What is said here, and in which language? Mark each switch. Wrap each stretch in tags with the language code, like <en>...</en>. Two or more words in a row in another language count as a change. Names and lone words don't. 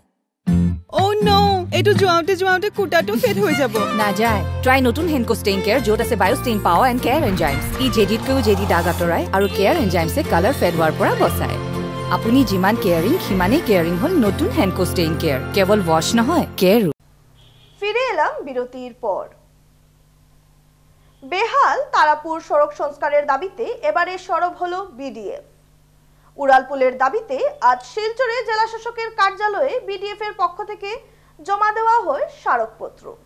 <en>oh no,</en> <as>এটো জোৱাওতে কুটাটো ফেড হৈ যাব। না যায়, ট্ৰাই নতুন হেনকো ষ্টেইন কেয়াৰ য'ত আছে বায়োষ্টেইন</as> <en>power and care enzymes.</en> <as>ই জেডিতকৈও জেডি দাগ আঁতৰাই আৰু</as> <en>care enzymes colour fade</en> <as>হোৱাৰ পৰা বচায়। আপুনি যিমান কেয়াৰিং সিমানেই কেয়াৰিং হ'ল নতুন হেনকো ষ্টেইন কেয়াৰ। কেৱল ৱাশ নহয়, কেয়াৰো।</as> <bn>ফিরে এলাম বিরতির পর। বেহাল তারাপুর সড়ক সংস্কারের দাবিতে এবারে সরব হলো বিডিএফ। উড়ালপুলের দাবিতে আজ শিলচরে জেলা শাসকের কার্যালয়ে বিডিএফ এর পক্ষ থেকে জমা দেওয়া হয় স্মারকপত্র।</bn>